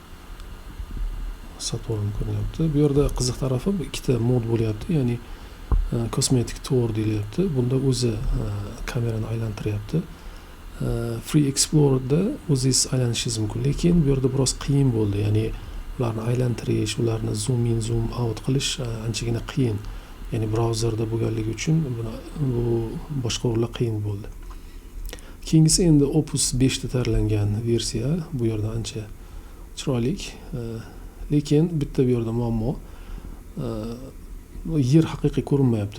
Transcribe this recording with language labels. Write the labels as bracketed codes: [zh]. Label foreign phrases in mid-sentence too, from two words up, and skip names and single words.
[uz] Saturn ko'rinyapti. Bu yerda qiziq tarafi ikkita mod bo'lyapti, ya'ni [en] cosmetic tour [uz] deyilyapti. Bunda o'zi kamerani aylantiryapti. Free Explorer'da o'zingiz aylanishingiz mumkin, lekin bu yerda biroz qiyin bo'ldi. Ya'ni ularni aylantirish, ularni [en] zoom in, zoom out [uz] qilish anchagina qiyin. Ya'ni brauzerda bo'lganligi uchun bu boshqa o'rinlar qiyin bo'ldi. Keyingisi endi Opus 5 da tayyorlangan versiya. Bu yerda ancha chiroyli, lekin bitta bu yerda muammo. Yer haqiqiy ko'rinmayapti.